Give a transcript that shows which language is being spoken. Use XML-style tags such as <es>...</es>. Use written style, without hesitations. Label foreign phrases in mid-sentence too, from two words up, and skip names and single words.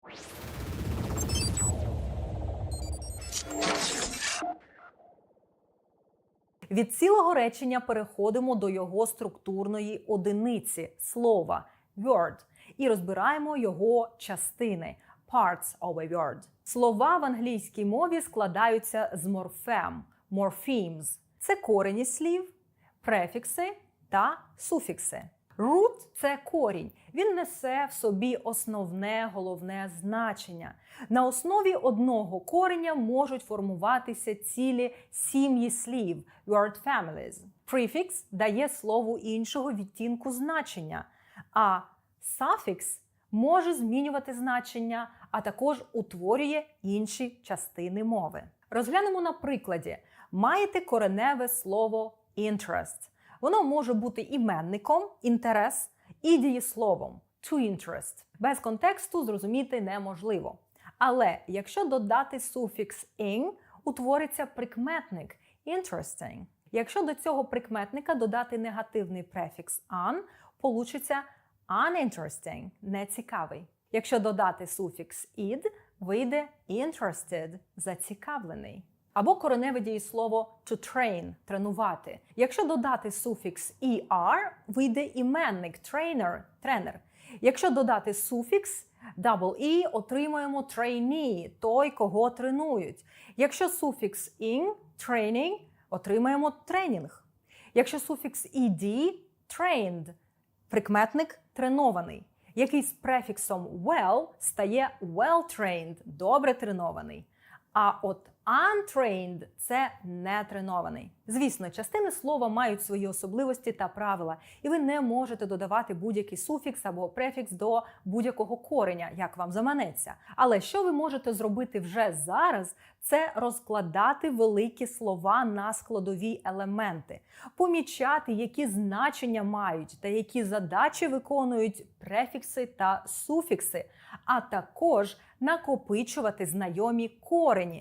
<uk>Від цілого речення переходимо до його структурної одиниці – слова word і розбираємо його частини –</uk> <en>parts of a word.</en> <uk>Слова в англійській мові складаються з морфем – morphemes. Це корені слів, префікси та суфікси. Root – це корінь. Він несе в собі основне, головне значення. На основі одного кореня можуть формуватися цілі сім'ї слів –</uk> <en>word families.</en> <uk>Префікс дає слову іншого відтінку значення, а suffix може змінювати значення, а також утворює інші частини мови. Розглянемо на прикладі. Маєте кореневе слово interest. Воно може бути іменником – інтерес і дієсловом –</uk> <en>to interest.</en> <uk>Без контексту зрозуміти неможливо. Але якщо додати суфікс ing, утвориться прикметник – interesting. Якщо до цього прикметника додати негативний префікс an, получиться uninteresting – нецікавий. Якщо додати суфікс id, вийде interested – зацікавлений. Або кореневе дієслово</uk> <en>to train –</en> <uk>тренувати. Якщо додати суфікс er, вийде іменник trainer – тренер. Якщо додати суфікс e, отримаємо trainee – той, кого тренують. Якщо суфікс ing – training, отримаємо тренінг. Якщо суфікс ed – trained – прикметник тренований, який з префіксом well стає well-trained – добре тренований. А от untrained – це нетренований. Звісно, частини слова мають свої особливості та правила, і ви не можете додавати будь-який суфікс або префікс до будь-якого кореня, як вам заманеться. Але що ви можете зробити вже зараз – це розкладати великі слова на складові елементи, помічати, які значення мають та які задачі виконують префікси та суфікси, а також накопичувати знайомі корені.</uk>